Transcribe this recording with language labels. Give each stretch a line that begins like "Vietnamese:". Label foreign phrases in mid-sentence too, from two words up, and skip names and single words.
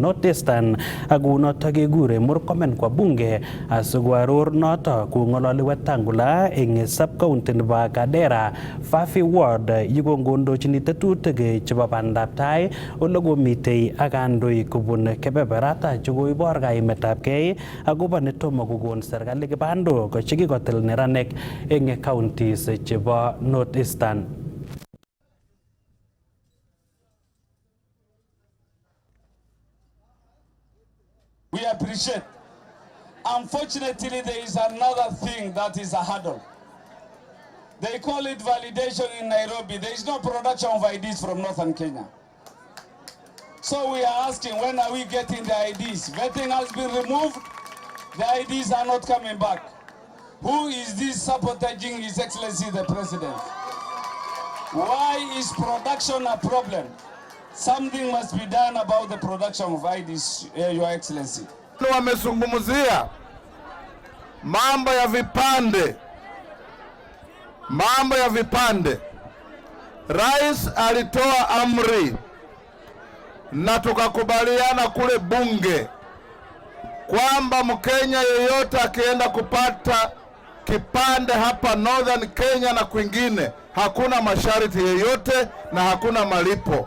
Kipsigis: North Eastern ak kunotok kekure Murkomen kwa bunge asikoaror notok kong'ololi Wetangula eng sub-county nebo Kadera Fafi Ward yikongondochini tetutik chebo bandab tai ole komitei ak kandoik kobun kebeberata chekoibor kaimetabgei akobo netomo kokon serikali kibandok chekikotil neranik eng counties chebo North Eastern.
English: We appreciate. Unfortunately, there is another thing that is a hurdle. They call it validation in Nairobi. There is no production of IDs from Northern Kenya. So we are asking, when are we getting the IDs? Vetting has been removed. The IDs are not coming back. Who is this sabotaging His Excellency the President? Why is production a problem? Something must be done about the production of IDs, Your Excellency.
Swahili: Wamezungumzia mambo ya vipande. Rais alitoa amri na tukakubaliana kule bunge kwamba Mkenya yeyote akienda kupata kipande hapa Northern Kenya na kwingine hakuna masharti yeyote na hakuna malipo.